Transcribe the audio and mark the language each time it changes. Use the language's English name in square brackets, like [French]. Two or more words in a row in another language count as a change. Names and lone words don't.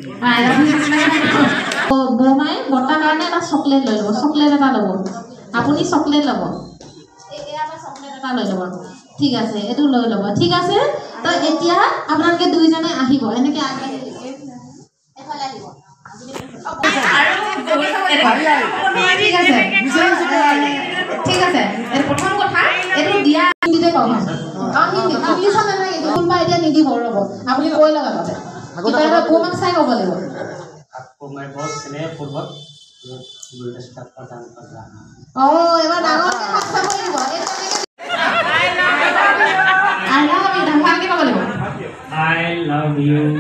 [Assamese] বৌমাই বৰ্তাৰ কাৰণে এটা চকলেট লৈ ল'ব চকলেট এটা ল'ব আপুনি চকলেট ল'ব এয়া এটা চকলেট এটা লৈ ল'ব ঠিক আছে এইটো লৈ ল'ব ঠিক আছে তো এতিয়া আপোনালোকে দুইজনে আহিব এনেকৈ আগবাঢ়ি এফালে আহিব ঠিক আছে প্ৰথম কথা এইটো দিয়া হিন্দীতে কওঁ হিন্দী ইংলিছত নালাগে কোনোবা এতিয়া নিদিব ৰ'ব আপুনি কৈ লওক আগতে কিবা এটা বৌমাক চাই ক'ব লাগিব [Hindi] आपको मैं बहुत स्नेहपूर्वक गुलदस्ता प्रदान कर रहा हूँ [Assamese] এবাৰ ডাঙৰকৈ হাত চাব লাগিব [English] I love you [Assamese] ভালকৈ ক'ব লাগিব [English] I love you